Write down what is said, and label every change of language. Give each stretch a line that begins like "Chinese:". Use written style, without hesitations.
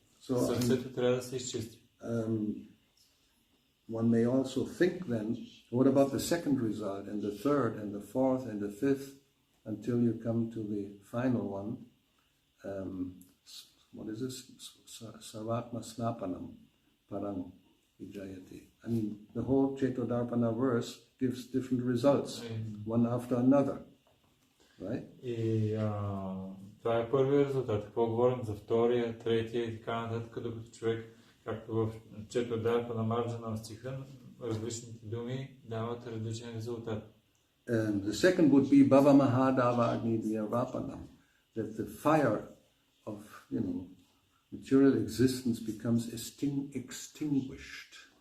Bulgarian: Сърцето трябва да се изчисти.
English: One may also think then, what about the second result, and the third, and the fourth, and the fifth, until you come to the final one? What is this?
Sanskrit: Sarvatma snapanam parang vijayati.
English: I mean, the whole Chetodarpana verse gives different results, one after another, right?
Bulgarian: И това е първият резултат. Какво говорим за втория, третия и така нататък, докато човек, както в Четодарпана Марджана стиха, различните думи дават различен резултат.
English: The second would be
Sanskrit: Bhava Mahadava Agni Vyavapanam,
English: that the fire of, material existence becomes extinguished.